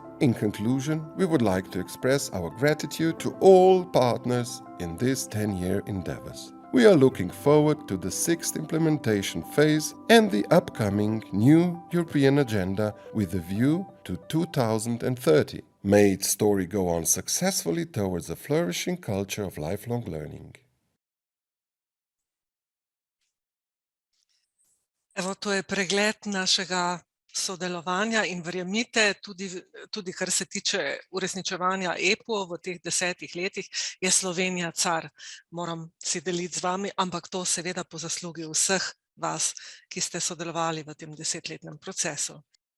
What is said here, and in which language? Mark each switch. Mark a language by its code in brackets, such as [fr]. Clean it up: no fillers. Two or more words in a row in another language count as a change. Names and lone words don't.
[en] In conclusion, we would like to express our gratitude to all partners in this 10-year endeavors. We are looking forward to the 6th implementation phase and the upcoming new European agenda with a view to 2030. May its story go on successfully towards a flourishing culture of lifelong learning. [sl] Evo, to je pregled našega sodelovanja in verjemite, tudi kar se tiče uresničevanja EPO v teh 10 letih, je Slovenija car. Moram si deliti z vami, ampak to seveda po zaslugi vseh vas, ki ste sodelovali v tem 10-letnem procesu.